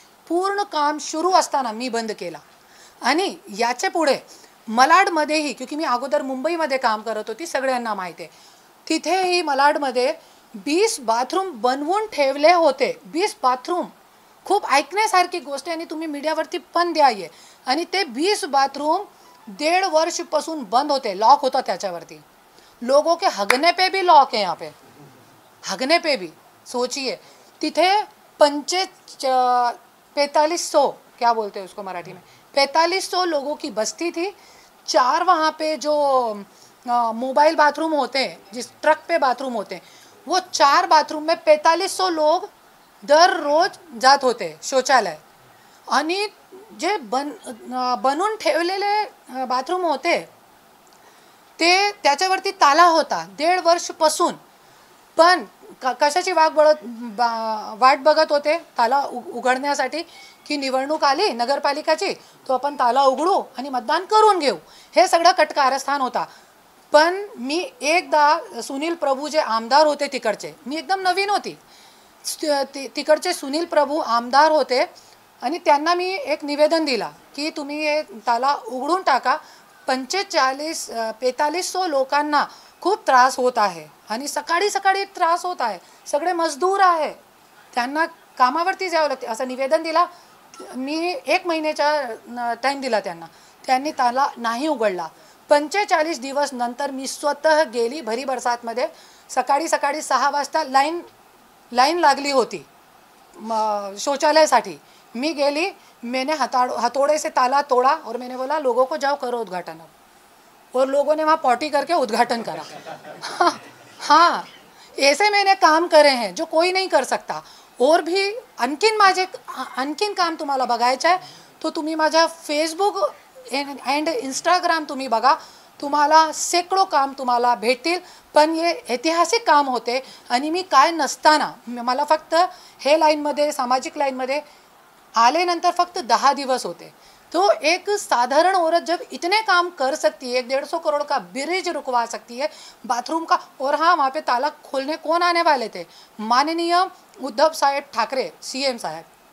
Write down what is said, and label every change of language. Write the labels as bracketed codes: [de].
[mr] पूर्ण काम सुरू असताना मी बंद केला. आणि याच्या पुढे मलाडमध्येही, [hi] क्योंकि [mr] मी अगोदर मुंबईमध्ये काम करत होती, सगळ्यांना माहिती आहे, तिथेही मलाडमध्ये 20 बाथरूम बनवून ठेवले होते. 20 बाथरूम खूप ऐकण्यासारखी गोष्ट आहे आणि तुम्ही मीडियावरती पण द्याये. आणि ते 20 बाथरूम 1.5 वर्षपासून बंद होते, लॉक होता त्याच्यावरती. [hi] लोगों के हगने पे भी लॉक है यहाँ पे, हगने पे भी. सोचिए, तिथे 4500 क्या बोलते हैं उसको मराठी में, 4500 लोगों की बस्ती थी. 4 वहाँ पे जो मोबाइल बाथरूम होते हैं, जिस ट्रक पे बाथरूम होते हैं, वो 4 बाथरूम में 4500 लोग [mr] दररोज जात होते शौचालय. आणि जे बनवून ठेवलेले बाथरूम होते ते त्याच्यावरती ताला होता 1.5 वर्षपासून. पण कशाची वाट बघत होते ताला उघडण्यासाठी, की निवडणूक आली नगरपालिकाची, तो आपण ताला उघडू आणि मतदान करून घेऊ. हे सगळं कटकारस्थान होता. पण मी एकदा सुनील प्रभू जे आमदार होते तिकडचे, मी एकदम नवीन होती, तिकडचे सुनील प्रभू आमदार होते आणि त्यांना मी एक निवेदन दिला की तुम्ही हे ताला उघडून टाका. 4500 लोकांना खूप त्रास होत आहे आणि सकाळी सकाळी त्रास होत आहे. सगळे मजदूर आहे, त्यांना कामावरती जावं लागते. असं निवेदन दिला मी. 1 महिन्याचा टाईम दिला त्यांना, त्यांनी ताला नाही उघडला. 45 दिवस नंतर मी स्वतः गेली भरी बरसातमध्ये. सकाळी 6 वाजता लाईन लागली होती शौचालयासाठी. मी गेली, [hi] मैंने हथौड़े से ताला तोड़ा और मैंने बोला लोगों को जाओ करो उद्घाटन. और लोगों ने वहाँ पॉटी करके उद्घाटन करा. हाँ, ऐसे मैंने काम करे हैं जो कोई नहीं कर सकता. और भी [mr] आणखीन काम तुम्हाला बघायचं आहे तो तुम्ही माझ्या फेसबुक अँड इंस्टाग्राम तुम्ही बघा, तुम्हाला शेकडो काम तुम्हाला भेटतील. पण हे ऐतिहासिक काम होते आणि मी काय नसताना मला फक्त हे लाईनमध्ये, सामाजिक लाईनमध्ये आले नंतर फक्त 10 दिवस होते. [hi] तो एक साधारण औरत जब इतने काम कर सकती है, 150 करोड़ का ब्रिज रुकवा सकती है, बाथरूम का. और हाँ, वहाँ पे ताला खोलने कौन आने वाले थे? माननीय उद्धव साहेब ठाकरे CM साहब.